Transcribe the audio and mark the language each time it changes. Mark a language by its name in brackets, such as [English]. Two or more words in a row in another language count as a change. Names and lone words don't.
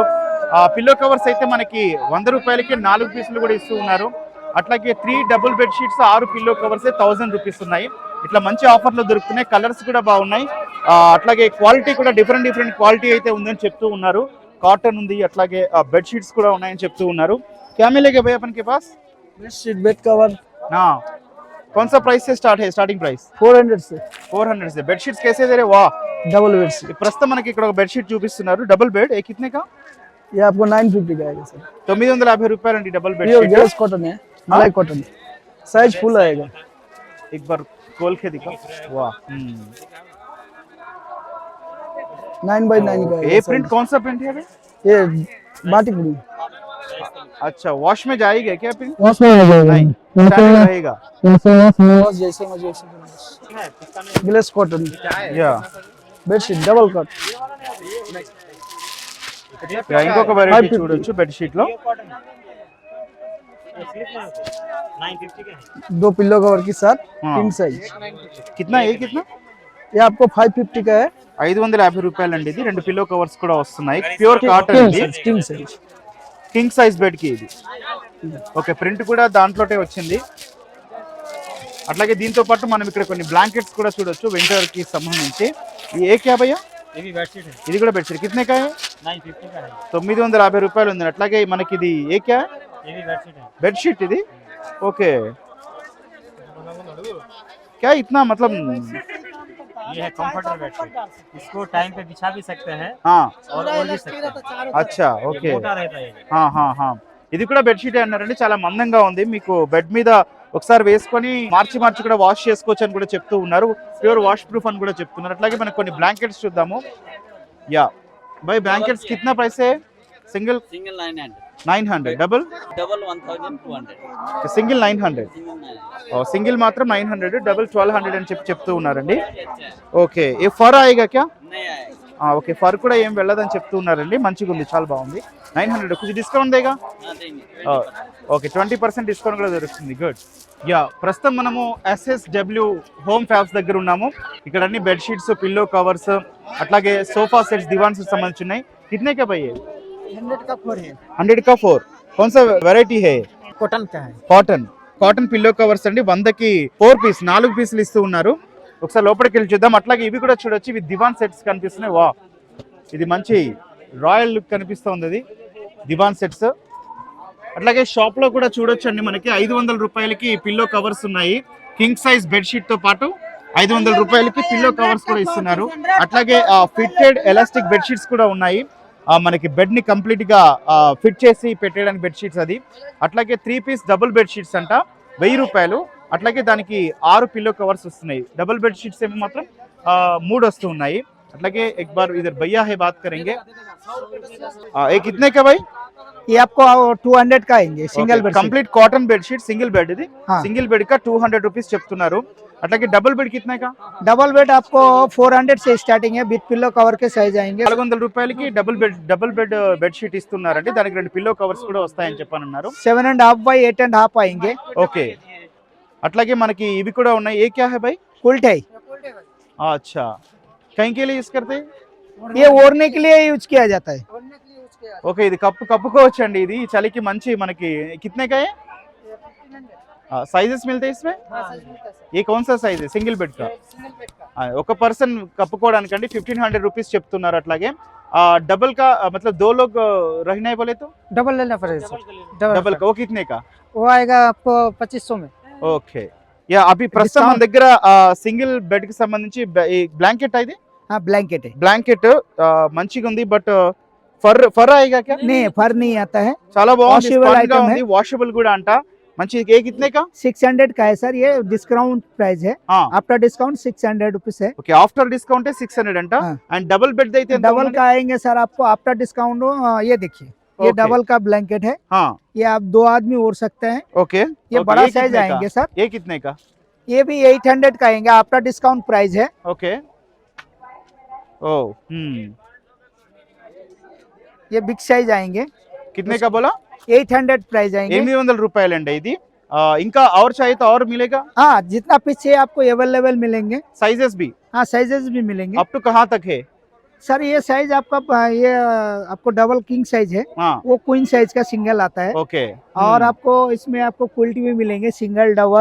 [English] pillow covers [Telugu] అయితే మనకి 100 రూపాయలకి 4 పీసులు కూడా ఇస్తూ ఉన్నారు. అట్లాగే 3 [English] double bedsheets, [Telugu] 6 [English] pillow covers 1000 rupees [Telugu] ఉన్నాయి. ఇట్లా మంచి ఆఫర్లో దొరుకుతున్నాయి, కలర్స్ కూడా బాగున్నాయి. అట్లాగే క్వాలిటీ కూడా [English] different quality [Telugu] అయితే ఉందని చెప్తూ ఉన్నారు. కాటన్ ఉంది, అట్లాగే బెడ్షీట్స్ కూడా ఉన్నాయని చెప్తూ ఉన్నారు. [Hindi] क्या मिलेगा भैया अपन के पास? [English] bedsheet, bed cover. [Hindi] हाँ, कौन सा प्राइस से स्टार्ट है? [English] starting price [Hindi] 400 से 400 से। बेडशीट्स कैसे दे रहे? वाह, [English] double bedsheet. [Telugu] ప్రస్తుతం మనకి ఇక్కడ ఒక బెడ్షీట్ చూపిస్తున్నారు, [English] double bed. [Hindi] ए कितने का? ये आपको 950 का आएगा सर। [Telugu] 950 రూపాయలు అండి డబుల్ [Hindi] प्योर [Telugu] బెడ్షీట్. [English] glace cotton [Hindi] है, [English] malai cotton, [Hindi] साइज फुल आएगा। एक बार खोल के दिखाओ. वाह, 9x9 का ये आएगा प्रिंट सर। कौन सा प्रिंट है? ये बाटिक प्रिंट। अच्छा, वॉश में जाएगा क्या प्रिंट? वॉश में आ जाएगा, नहीं, स्टैंडर्ड रहेगा. वॉश जैसे मर्जी [English] glace cotton. [Hindi] या [English] bedsheet double cut [Telugu] ఇంకొక వెరైటీ 550. చూడొచ్చు బెడ్షీట్ లో [Hindi] 2 पिल्लो कवर के साथ हाँ। [English] king size [Hindi] कितना ए कितना ये आपको 550 का है [Telugu] 550 రూపాయలు అండి ఇది. 2 [English] pillow covers [Telugu] కూడా వస్తున్నాయి. [English] pure cotton [Telugu] ఇది. [English] king size king size bed [Telugu] కి ఇది. ఓకే, ప్రింట్ కూడా దాంట్లోనే వచ్చింది. అట్లాగే దీంతో పాటు మనం ఇక్కడ కొన్ని బ్లాంకెట్స్ కూడా చూడొచ్చు వింటర్ కి సంబంధించి. [Hindi] ई ए क्या भैया? ఇది కూడా బెడ్షీట్. कितने का है? [Telugu] 950 రూపాయలు ఉంది. అట్లాగే మనకి ఇది [Hindi] ए क्या? [Telugu] బెడ్షీట్ ఇది. ఓకే, [Hindi] क्या इतना मतलब ये है [English] comforter bedsheet, [Hindi] इसको टाइम पे बिछा भी सकते हैं हाँ और ओढ़ भी सकते हैं। अच्छा ये [Telugu] ఓకే [Hindi] मोटा रहता है ये। [Telugu] ఇది కూడా బెడ్షీట్ అన్నారండి. చాలా మందంగా ఉంది. మీకు బెడ్ మీద ఒకసారి వేసుకొని మార్చి కూడా వాష్ చేసుకోవచ్చు అని కూడా చెప్తూ ఉన్నారు. [English] pure wash proof [Telugu] అని కూడా చెప్తున్నారు. అట్లాగే మనకు కొన్ని బ్లాంకెట్స్ చూద్దాము. [Hindi] యా भाई ब्लैंकेट्स कितना प्राइस है? सिंगल सिंगल 900, 900, डबल डबल 1200, [Telugu] సింగిల్ 900. [Hindi] सिंगल 900। [Telugu] సింగిల్ మాత్రం 900, డబల్ 1200 అని చెప్తూ ఉన్నారండి. ఓకే, [Hindi] ए फर आएगा क्या? नहीं आएगा। [Telugu] ఓకే, ఫర్ కూడా ఏం వెళ్ళదని చెప్తూ ఉన్నారండి. మంచిగా ఉంది, చాలా బాగుంది. 900 [Hindi] कुछ डिस्काउंट देगा? हाँ, देंगे। [Telugu] ఓకే, 20% డిస్కౌంట్ కూడా దొరుకుతుంది. గుడ్. యా, ప్రస్తుతం మనము SSW హోమ్ ఫ్యాబ్స్ దగ్గర ఉన్నాము. ఇక్కడ అన్ని బెడ్షీట్స్, [English] pillow covers, [Telugu] అట్లాగే [English] sofa sets, [Telugu] దివాన్స్ సంబంధించి ఉన్నాయి. [Hindi] कितने का भाई है? 100 का 4 है 100 का 4. कौन सा వెరైటీ है? कॉटन का है [English] cotton pillow covers [Telugu] అండి. 100కి 4 పీస్, 4 పీసులు ఇస్తూ ఉన్నారు. ఒకసారి లోపలికి వెళ్ళి చూద్దాం. అట్లాగే ఇవి కూడా చూడొచ్చు. ఇవి [English] diwan sets [Telugu] కనిపిస్తున్నాయి. వా, ఇది మంచి [English] royal look [Telugu] కనిపిస్తుంది. ఇది [English] diwan sets. [Telugu] అట్లాగే షాప్ లో కూడా చూడొచ్చు అండి. మనకి 500 రూపాయలకి [English] pillow covers [Telugu] ఉన్నాయి. [English] king size bedsheet [Telugu] తో పాటు 500 రూపాయలకి [English] pillow covers [Telugu] కూడా ఇస్తున్నారు. అట్లాగే [English] fitted elastic bedsheets [Telugu] కూడా ఉన్నాయి. మనకి బెడ్ ని కంప్లీట్ గా ఫిట్ చేసి పెట్టేయడానికి బెడ్షీట్స్ అది. అట్లాగే 3 [English] piece double bedsheets [Telugu] అంట 1000 రూపాయలు. అట్లాగే దానికి 6 [English] pillow covers [Telugu] వస్తున్నాయి. [English] double bedsheets [Telugu] ఏమో మాత్రం 3 వస్తూ ఉన్నాయి. [Hindi] అట్లాగే एक बार इधर भैया है बात करेंगे. ये कितने का भाई? ये आपको 200 का आएंगे सिंगल बेड [English] complete cotton bedsheet single bed [Hindi] ఇది. हाँ। [English] single bed [Telugu] का 200 రూపీస్ చెప్తున్నారు. అట్లాగే [English] double bed [Hindi] कितने का? डबल बेड आपको 400 से स्टार्टिंग है [English] with pillow cover [Hindi] के साइज आएंगे [Telugu] 400 రూపాయలకి [English] double bed bedsheet [Telugu] ఇస్తున్నారండి. దానికి 2 [English] pillow covers [Telugu] కూడా వస్తాయని చెప్పనున్నారు. [Hindi] 7.5 by 8.5 आएंगे [Telugu] ఓకే, అట్లాగే మనకి ఇవి కూడా ఉన్నాయి. [Hindi] ए क्या है भाई? उल्ट है अच्छा, कहीं के लिए यूज करते हैं? ये ओढ़ने के लिए यूज किया जाता है [Telugu] ఓకే, ఇది కప్పుకోవచ్చు అండి. ఇది చలికి మంచి. [Hindi] మనకి कितने का है? साइजेस मिलते हैं इसमें? ये कौन सा साइज है? [English] single bed కా? [Telugu] ఒక పర్సన్ కప్పుకోవడానికి అండి 1500 రూపీస్ చెప్తున్నారు. [Hindi] అట్లాగే डबल का मतलब 2 लोग रहना है बोले तो डबल लेना पड़ेगा सर डबल का वो कितने का? वो आएगा आपको 2500 में [Telugu] ఓకే, యా అభి ప్రస్తుతం మన దగ్గర సింగిల్ బెడ్ కి సంబంధించి బ్లాంకెట్ ఇది. [Hindi] हाँ ब्लैंकेट है [Telugu] బ్లాంకెట్ మంచిగా ఉంది. బట్ [Hindi] फर आएगा क्या? नहीं फर नहीं आता है [Telugu] చాలా బాగుంది. Washable స్పాంజ్ గా item ఉంది. వాషబుల్ కూడా అంట. మంచి. [Hindi] ए कितने का? 600 का है सर ये [English] discount price [Hindi] है [English] after discount 600 rupees [Hindi] है [Telugu] ఓకే, [English] after discount [Telugu] 600 అంట. [Hindi] हाँ। [Telugu] అండ్ [English] double bed [Telugu] అయితే ఎంత [Hindi] डबल [Telugu] ఉందండి? [Hindi] का आएंगे सर आपको [English] after discount [Hindi] ये देखिए ये Okay. डबल का ब्लैंकेट है हाँ, ये आप 2 आदमी ओढ़ सकते हैं ओके. ये ओके, बड़ा ये साइज कितने का? आएंगे सर ये कितने का? ये भी 800 का आएंगे [English] after discount price [Hindi] है ओके. ओ ये [English] big size [Hindi] आएंगे कितने का बोला? 800 प्राइस आएंगे [Telugu] 800 రూపాయలండి ఇది. ఇంకా [Hindi] और चाहिए तो और मिलेगा? हाँ जितना पीस चाहिए आपको अवेलेबल मिलेंगे साइजेस भी हाँ साइजेस भी मिलेंगे अप टू कहाँ तक है? सर ये साइज आपका ये आपको [English] double king size [Hindi] है हाँ, वो [English] queen size [Hindi] का सिंगल आता है ओके. और आपको इसमें आपको क्विल्ट भी मिलेंगे [English] single double